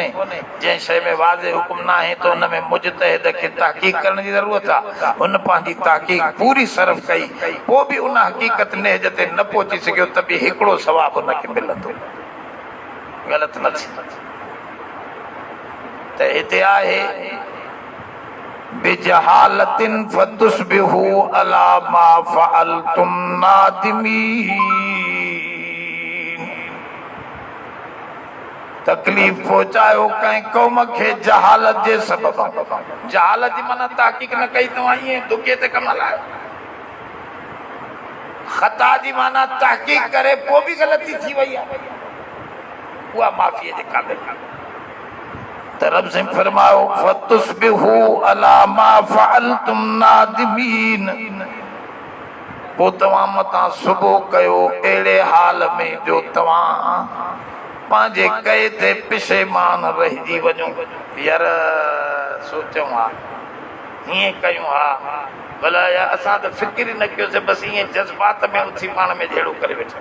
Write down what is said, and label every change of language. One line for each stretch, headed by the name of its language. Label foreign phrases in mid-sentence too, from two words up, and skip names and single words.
Sindhi: जंहिं शइ में वाज़े हुकुम न आहे त उन में मुजतहिद खे तहक़ीक़ करण जी ज़रूरत आहे। उन पंहिंजी तहक़ीक़ पूरी सर्फ़ कई, पोइ बि उन हक़ीक़त नेज ते न पहुची सघियो त बि हिकिड़ो सवाबु उनखे मिलंदो, ग़लति न थींदो। त हिते आहे
Arabic: بجهالة فتصبحوا على ما فعلتم نادمين.
Sindhi: तकलीफ़ पहुचायो कंहिं क़ौम खे जहालत जे सबब। जहालत जी माना तहक़ीक़ न कई, तव्हां ईअं दुके ते कम हलायो। ख़ता जी माना तहक़ीक़ करे पोइ बि ग़लती थी वई आहे, उहा माफ़ीअ जे क़ाबिल आहे। त रब से फरमायो
Arabic: فتصبحوا على ما فعلتم نادمين.
Sindhi: पोइ तव्हां मतां सुबुह कयो अहिड़े हाल में जो तव्हां पंहिंजे कए ते पिशेमान रहिजी वञो। यार सोचूं हा, हीअं कयूं हा, भला यार असां त फ़िक्र ई न कयोसीं, बसि ईअं जज़्बात में उथी पाण में जहिड़ो करे वेठो।